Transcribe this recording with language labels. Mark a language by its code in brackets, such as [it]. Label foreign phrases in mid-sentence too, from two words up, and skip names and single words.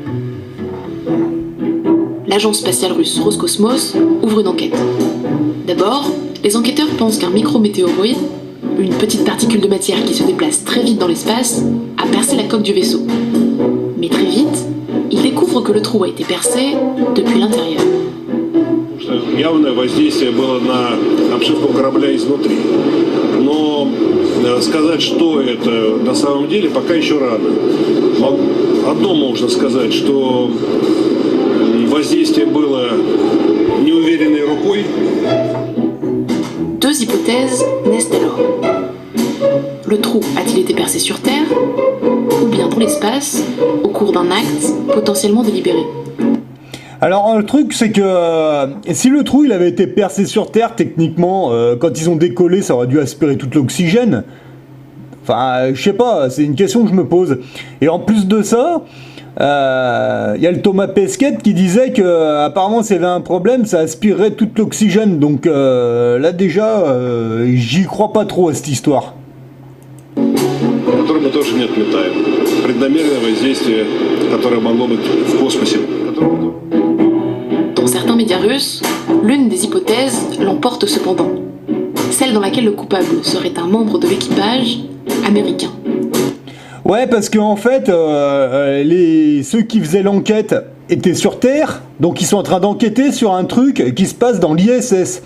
[fr] L'agence spatiale russe Roscosmos ouvre une enquête. D'abord, les enquêteurs pensent qu'un micrométéoroïde, une petite particule de matière qui se déplace très vite dans l'espace, a percé la coque du vaisseau. Mais très vite, ils découvrent que le trou a été percé depuis l'intérieur. [ru] Явное воздействие было на обшивку корабля изнутри. Но сказать, что это на самом деле, пока еще рано. Одно можно сказать, что воздействие было неуверенной рукой. [fr] Deux hypothèses naissent alors. Le trou a-t-il été percé sur Terre, ou bien dans l'espace, au cours d'un acte potentiellement délibéré? Alors le truc c'est que si le trou il avait été percé sur Terre, techniquement, quand ils ont décollé, ça aurait dû aspirer tout l'oxygène. Enfin, je sais pas, c'est une question que je me pose. Et en plus de ça, y a le Thomas Pesquet qui disait que apparemment s'il y avait un problème, ça aspirerait tout l'oxygène. Donc là déjà, j'y crois pas trop à cette histoire. [ru] Который мы тоже не отметаем. Преднамеренное воздействие, которое могло быть в космосе. [fr] Dans certains médias russes, l'une des hypothèses l'emporte cependant. Celle dans laquelle le coupable serait un membre de l'équipage américain. Ouais, parce qu'en fait, ceux qui faisaient l'enquête étaient sur Terre, donc ils sont en train d'enquêter sur un truc qui se passe dans l'ISS.